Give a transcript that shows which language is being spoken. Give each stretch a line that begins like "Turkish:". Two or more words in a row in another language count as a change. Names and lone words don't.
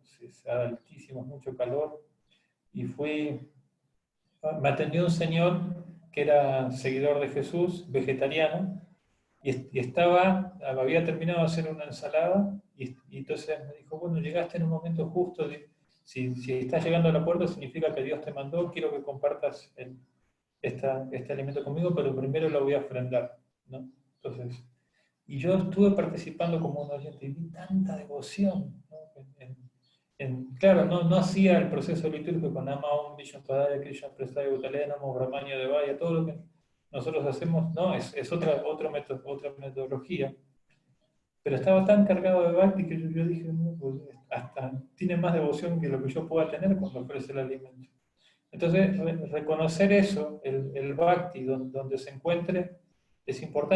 Spanish: Se da altísimo, mucho calor. Y me atendió un señor que era seguidor de Jesús, vegetariano, y había terminado de hacer una ensalada, y entonces me dijo, bueno, llegaste en un momento justo, si estás llegando a la puerta significa que Dios te mandó, quiero que compartas este alimento conmigo, pero primero lo voy a ofrendar, ¿no? Entonces, y yo estuve participando como un oyente y vi tanta devoción, ¿no? Claro, no hacía el proceso litúrgico con
Sanskrit: Nama Om Vishnu Padaya Krishna Prasaya Bhutalaya Namo Brahmanya Devaya,
Spanish: todo lo que nosotros hacemos, no, es otra metodología. Pero estaba tan cargado de Bhakti que yo dije, no, pues, hasta tiene más devoción que lo que yo pueda tener cuando ofrece el alimento. Entonces, reconocer eso, el Bhakti, donde se encuentre, es importante.